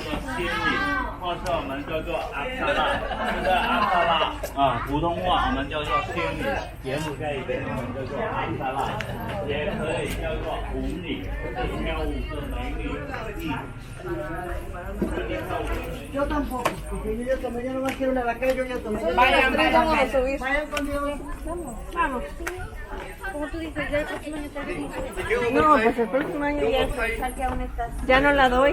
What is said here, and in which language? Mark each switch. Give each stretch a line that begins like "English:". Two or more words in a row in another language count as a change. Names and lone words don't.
Chinese: 千里，或是我们叫做阿萨拉，这个阿萨拉啊，普通话我们叫做千里，柬埔寨语我们叫做阿萨拉，也可以叫做5里，是跳舞是美女。
Spanish: Yo tampoco, porque yo ya tomé, yo no más quiero una vaca, yo ya tomé. Vayan, vayan. Vayan conmigo. Vamos. Como tú dices, ya el próximo año tal vez no. No, pues el próximo año ya, Saque aún estás ya no la doy.